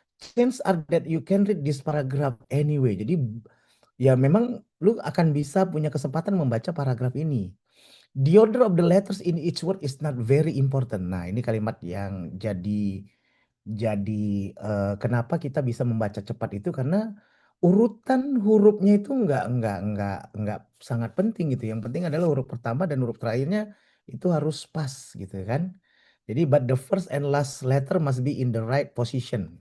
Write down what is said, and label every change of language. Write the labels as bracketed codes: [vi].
[en] Chances are that you can read this paragraph anyway. [id] Jadi ya memang lu akan bisa punya kesempatan membaca paragraf ini. [en] The order of the letters in each word is not very important. [id] Nah, ini kalimat yang jadi Jadi kenapa kita bisa membaca cepat itu karena urutan hurufnya itu nggak sangat penting gitu. Yang penting adalah huruf pertama dan huruf terakhirnya itu harus pas gitu kan. Jadi [en] but the first and last letter must be in the right position.